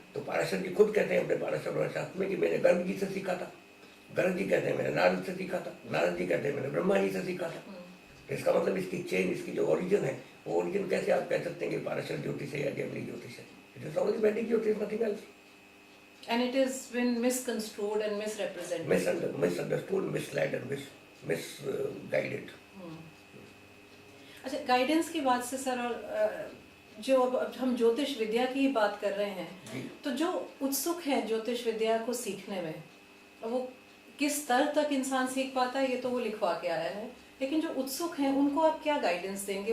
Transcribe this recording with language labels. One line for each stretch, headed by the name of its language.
Hindi: तो पाराशर जी खुद कहते हैं अपने पाराशर शास्त्र में कि मैंने गर्ग जी से सीखा था। गर्ग जी कहते हैं मैंने नारद से सीखा था। नारद जी कहते हैं मैंने ब्रह्मा जी से सीखा था। इसका मतलब इसकी चेन, इसकी जो ओरिजिन है, वो ओरिजिन कैसे आप कह सकते हैं कि पाराशर ज्योतिष है या जैमिनी ज्योतिष है?
English: It is only Vedic jyotish, nothing else. And it has been misconstrued and misrepresented. Misunderstood, misled and misguided.
Hindi: अच्छा, गाइडेंस की बात से सर, और जो अब हम ज्योतिष विद्या की ही बात कर रहे हैं, जी। तो जो उत्सुक है ज्योतिष विद्या को सीखने में, वो किस स्तर तक इंसान सीख पाता है ये तो वो लिखवा के आया है, लेकिन जो उत्सुक हैं उनको आप क्या गाइडेंस देंगे?